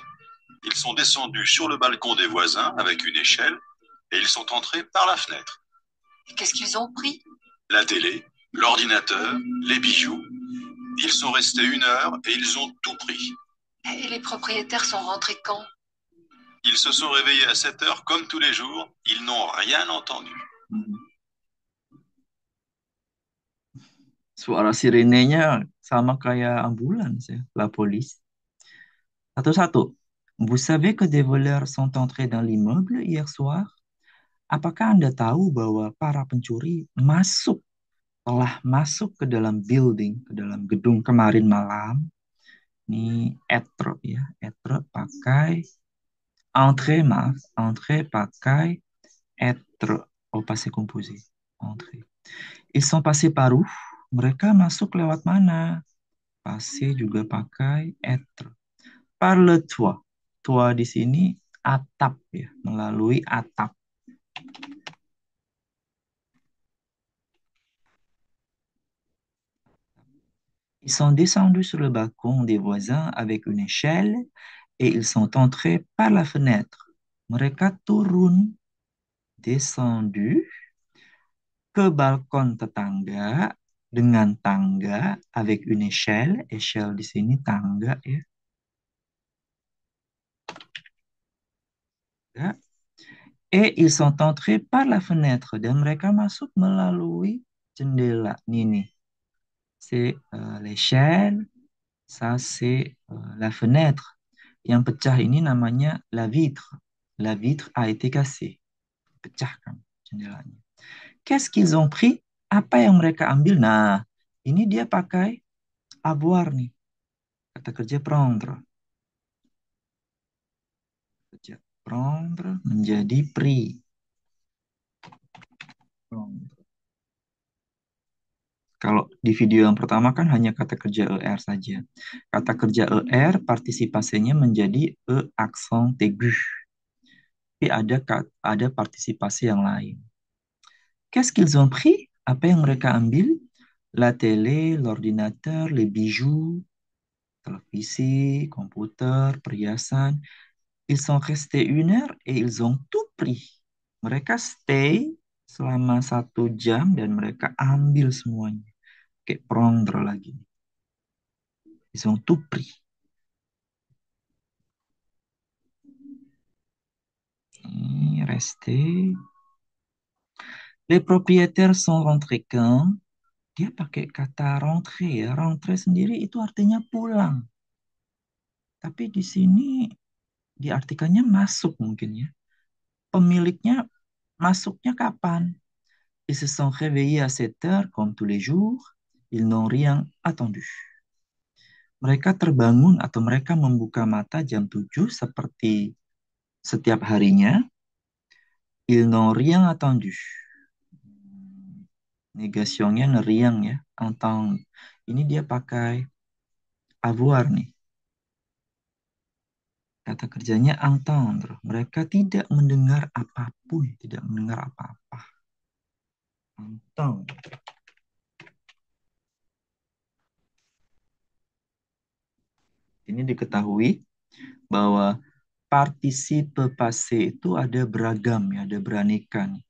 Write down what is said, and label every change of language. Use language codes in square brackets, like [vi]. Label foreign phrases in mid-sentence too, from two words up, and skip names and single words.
[fr] Ils sont descendus sur le balcon des voisins avec une échelle et ils sont entrés par la fenêtre. Et qu'est-ce qu'ils ont pris? La télé, l'ordinateur, les bijoux. Ils sont restés 1 heure et ils ont tout pris. Et les propriétaires sont rentrés quand? Ils se sont réveillés à 7 heures comme tous les jours. Ils n'ont rien entendu. [id] Suara sirenenya sama kayak ambulans ya, [fr] la police. [id] Satu-satu. [fr] Vous savez que des voleurs sont entrés dans l'immeuble hier soir? [id] Apakah Anda tahu bahwa para pencuri telah masuk ke dalam building, ke dalam gedung kemarin malam? Ini être ya, être pakai entrer, maaf, entrer pakai [fr] être au passé composé. Entrer. Ils sont passés par où? [id] Mereka masuk lewat mana? [fr] Passé [id] juga pakai [fr] être. Par le toit. [id] Toit di sini atap ya, melalui atap. [fr] Ils sont descendus sur le balcon des voisins avec une échelle et ils sont entrés par la fenêtre. [id] Mereka turun, descendu ke balkon tetangga dengan tangga [fr] avec une échelle. [id] Échelle di sini tangga ya. [fr] Et ils sont entrés par la fenêtre [id] dan mereka masuk melalui jendela. Nih. [fr] C'est l'échelle, ça c'est la fenêtre. [id] Yang pecah ini namanya [fr] la vitre. La vitre a été cassée. [id] Pecahkan jendelanya. [fr] Qu'est-ce qu'ils ont pris? [id] Apa yang mereka ambil? Nah, ini dia pakai avoir nih. Kata kerja prendre. Kerja prendre menjadi pris. Prendre. Kalau di video yang pertama kan hanya kata kerja ER saja. Kata kerja ER partisipasinya menjadi E [fr] accent aigu. [id] Tapi ada partisipasi yang lain. [fr] Qu'est-ce qu'ils ont pris? [id] Apa yang mereka ambil? [fr] La télé, l'ordinateur, les bijoux, [id] televisi, komputer, perhiasan. [fr] Ils sont restés 1 heure et ils ont tout pris. [id] Mereka stay selama 1 jam dan mereka ambil semuanya. [fr] Kayak prendre lagi. Ils ont tout pris. [id] Ini resté. [fr] Les propriétaires sont rentrés quand? [id] Dia pakai kata rentrer ya. Rentrer sendiri itu artinya pulang. Tapi di sini diartikannya masuk mungkin ya. Pemiliknya masuknya kapan? [fr] Ils se sont réveillés à 7 heures comme tous les jours. Ils n'ont rien attendu. [id] Mereka terbangun atau mereka membuka mata jam 7 seperti setiap harinya. [fr] Ils n'ont rien attendu. [id] Negasionnya neriang ya. Entendre. Ini dia pakai avoir nih. Kata kerjanya entendre. Mereka tidak mendengar apapun. Tidak mendengar apa-apa. Entendre. Ini diketahui bahwa [fr] partisipe passé [id] itu ada beragam ya, ada beraneka nih.